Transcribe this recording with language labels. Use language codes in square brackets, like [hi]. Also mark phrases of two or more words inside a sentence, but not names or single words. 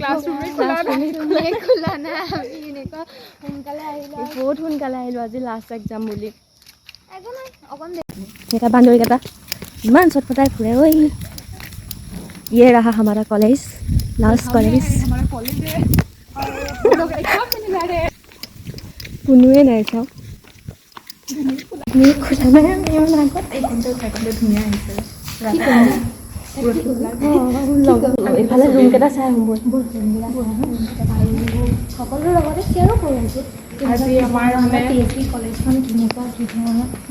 [as] খোলা নাই আমি এনেকুৱা সোনকালে আহিলোঁ বহুত সোনকালে আহিলোঁ আজি লাষ্ট এক্সাম বুলি একো নাই অকণ এটা বান্ধৱীকেইটা ইমান চটফটাই ফুৰে ঐ [hi] ये रहा हमारा कॉलेज लास्ट कॉलेज [as] কোনোৱে নাই চাওক খোলা নাই ইমান আগত ধুনীয়া আহিছে এইফালে ৰুমকেইটা চাই আহোঁ সকলোৰে লগতে শ্বেয়াৰো কৰি আছোঁ আজি আমাৰ PHD কলেজখন কেনেকুৱা কি ধৰণৰ